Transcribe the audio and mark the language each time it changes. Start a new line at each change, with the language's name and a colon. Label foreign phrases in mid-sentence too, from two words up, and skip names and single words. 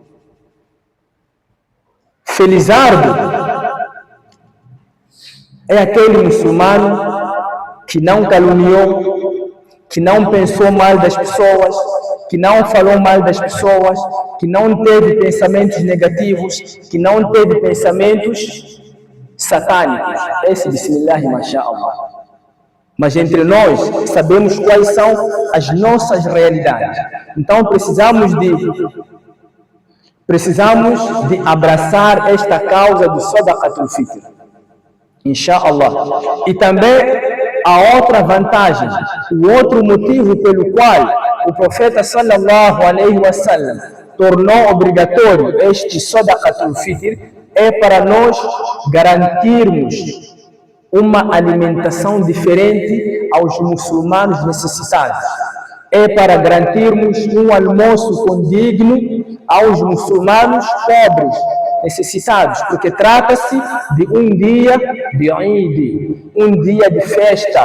Portuguese: Felizardo é aquele muçulmano que não caluniou, que não pensou mal das pessoas, que não falou mal das pessoas, que não teve pensamentos negativos, que não teve pensamentos satânicos. Esse bismillah, masha'Allah. Mas entre nós sabemos quais são as nossas realidades. Então precisamos de abraçar esta causa do
Arabic: صدقة الفطر,
Portuguese: inshaAllah. E também a outra vantagem, o outro motivo pelo qual o profeta
Arabic: صلى الله عليه وسلم
Portuguese: tornou obrigatório este
Arabic: صدقة الفطر
Portuguese: é para nós garantirmos uma alimentação diferente aos muçulmanos necessitados. É para garantirmos um almoço condigno aos muçulmanos pobres, necessitados, porque trata-se de um dia de Eid, um dia de festa.